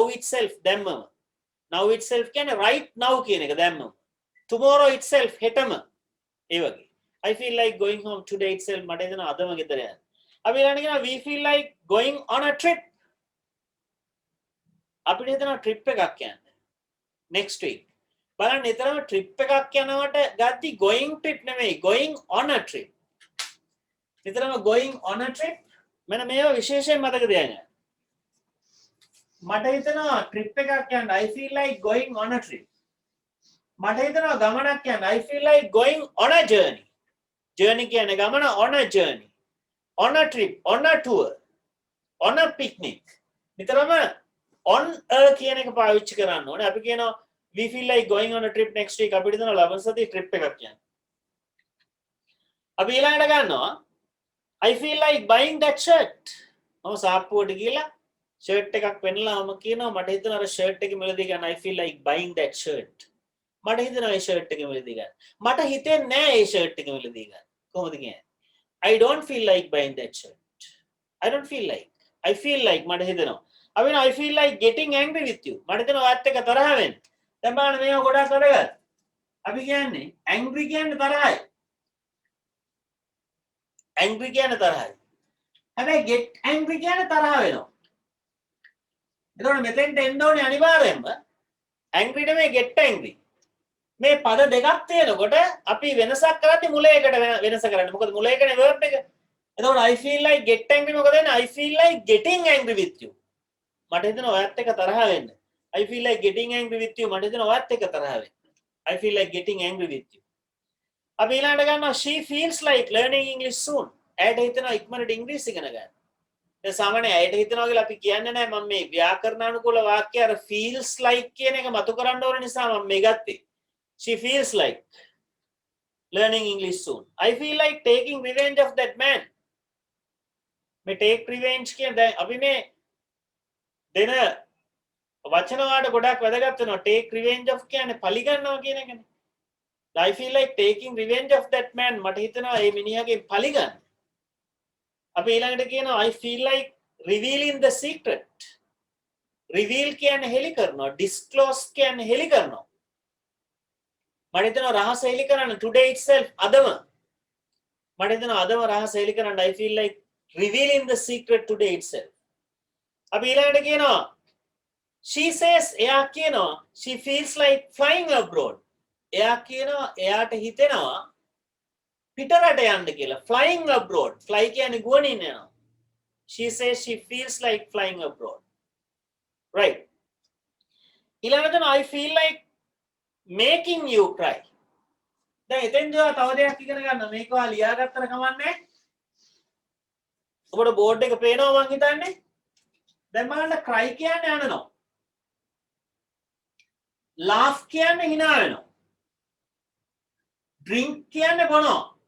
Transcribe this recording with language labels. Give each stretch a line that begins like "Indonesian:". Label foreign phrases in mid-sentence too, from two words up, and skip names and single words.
Sinhala: itself දැම්මම
English: now itself
Sinhala: කියන්නේ
English: right now
Sinhala: කියන එක දැම්මම
English: tomorrow itself
Sinhala: හෙටම ඒ වගේ
English: I feel like going home today itself
Sinhala: මට හිතෙනවා අදම ගෙදර යන්න අපි ඊළඟට කියනවා
English: we feel like going on a trip
Sinhala: අපිට හිතනවා ට්‍රිප් එකක් යන්න
English: next week
Sinhala: බලන්න නිතරම ට්‍රිප් එකක් යනවට ගද්දි
English: going trip
Sinhala: නෙමෙයි
English: going on a trip
Sinhala: නිතරම
English: going on a trip
Sinhala: මෙන්න මේවා විශේෂයෙන් මතක තියාගන්න මට හිතනවා ට්‍රිප් එකක් යන්න
English: I feel like going on a trip
Sinhala: මට හිතනවා ගමනක් යන්න
English: I feel like going on a journey
Sinhala: journey කියන්නේ ගමන
English: on a journey on a trip on a tour on a picnic
Sinhala: නිතරම
English: on a
Sinhala: කියන එක පාවිච්චි කරන්න ඕනේ අපි කියනවා
English: we feel like going on a trip next week
Sinhala: අපිට හිතනවා ලබන සතියේ trip එකක් යන්න අපි ඊළඟට ගන්නවා
English: I feel like buying that shirt
Sinhala: මම සාප්පුවට ගිහලා shirt එකක් පෙන්නලාම කියනවා මට හිතෙනවා අර shirt එකේ මිලදී ගන්න
English: I feel like buying that shirt
Sinhala: මට හිතෙනවා ඒ shirt එකේ මිලදී ගන්න මට හිතෙන්නේ නැහැ ඒ shirt එකේ මිලදී ගන්න කොහොමද කියන්නේ
English: I don't feel like buying that shirt I don't feel like I feel like
Sinhala: මට හිතෙනවා අපි
English: I feel like getting angry with you
Sinhala: මට හිතෙනවා ඔයත් එක්ක තරහ වෙන්න දැන් බලන්න මේවා ගොඩක් වැඩගත් අපි කියන්නේ angry කියන්නේ තරහයි angry කියන්නේ තරහයි හැබැයි
English: get angry
Sinhala: කියන්නේ තරහ වෙනවා එතකොට මෙතෙන්ට එන්න ඕනේ අනිවාර්යෙන්ම angry නෙමෙයි
English: get angry
Sinhala: මේ පද දෙකක් තියෙනකොට අපි වෙනසක් කරද්දි මුලයකට වෙනස කරන්නේ මොකද මුලයකනේ verb එක එතකොට
English: I feel like get angry
Sinhala: මොකද වෙන්නේ
English: I feel like getting angry with you
Sinhala: මට හිතෙනවා ඔයත් එක්ක තරහ වෙන්න
English: I feel like getting angry with you
Sinhala: මට හිතෙනවා ඔයත් එක්ක තරහ වෙන්න
English: I feel like getting angry with you
Sinhala: අපි ඊළඟට ගන්නවා
English: she feels like learning English soon
Sinhala: ඇයට හිතෙනවා ඉක්මනට ඉංග්‍රීසි ඉගෙන ගන්න දැන් සාමාන්‍යයෙන් ඇයට හිතනවා කියලා අපි කියන්නේ නැහැ මම මේ ව්‍යාකරණානුකූල වාක්‍ය අර
English: feels like
Sinhala: කියන එක මතු කරන්න ඕන නිසා මම මේ ගත්තේ
English: she feels like learning English soon I feel like taking revenge of that man
Sinhala: මේ
English: take revenge
Sinhala: කියන දැන් අපි මේ දෙන වචන වලට ගොඩක් වැදගත් වෙනවා
English: take revenge of
Sinhala: කියන්නේ පලිගන්නවා කියන එකනේ
English: I feel like taking revenge of that man
Sinhala: මට හිතෙනවා මේ මිනිහාගේ පලිගන්න අපි ඊළඟට කියනවා
English: I feel like revealing the secret reveal
Sinhala: කියන්නේ හෙලි කරනවා disclose කියන්නේ හෙලි කරනවා මට හිතෙනවා රහස හෙලි කරන්න
English: today itself
Sinhala: අදම මට හිතෙනවා අදම රහස හෙලි කරන්න
English: I feel like revealing the secret today itself
Sinhala: අපි ඊළඟට කියනවා
English: she says
Sinhala: එයා කියනවා
English: she feels like flying abroad
Sinhala: එයා කියනවා එයාට හිතෙනවා පිටරට යන්න කියලා
English: flying abroad
Sinhala: fly කියන්නේ ගුවනින් යනවා
English: she says she feels like flying abroad right
Sinhala: ඊළඟට
English: I feel like making you cry
Sinhala: දැන් එතෙන්දී තව දෙයක් ඉගෙන ගන්න මේක ඔයා ලියාගත්තට කමන්නේ ඔබට බෝඩ් එක පේනවා මං හිතන්නේ දැන් බලන්න cry කියන්නේ අනනවා laugh කියන්නේ hina වෙනවා drink කියන්නේ බොනවා